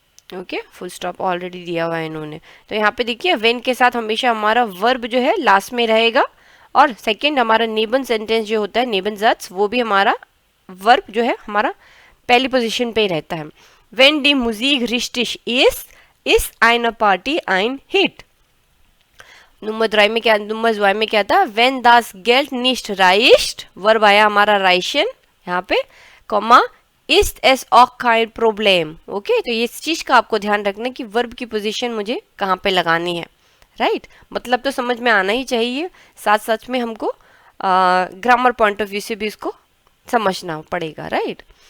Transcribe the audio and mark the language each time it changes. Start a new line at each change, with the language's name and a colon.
Hindi: Okay, full stop already दिया हुआ है इन्होंने। तो यहाँ पे देखिए वेन के साथ हमेशा हमारा वर्ब जो है लास्ट में रहेगा और सेकंड हमारा नेबन सेंटेंस जो होता है, नेबन ज़ात्स, वो भी हमारा वर्ब जो है हमारा पहली पोजीशन पे ही रहता है।
German: Wenn die Musik richtig ist, ist eine Party ein Hit।
Hindi: Number 3 में क्या, नंबर 2 में क्या था,
German: Wenn das Geld nicht reicht,
Hindi: verb आया हमारा राइशन यहाँ पे, comma,
German: ist es auch kein Problem।
Hindi: Okay, तो ये इस चीज का आपको ध्यान रखना कि वर्ब की पोजीशन मुझे कहाँ पे लगानी है, राइट, मतलब तो समझ में आना ही चाहिए, साथ साथ में हमको ग्रामर पॉइंट ऑफ व्यू से भी इसको समझना पड़ेगा, राइट।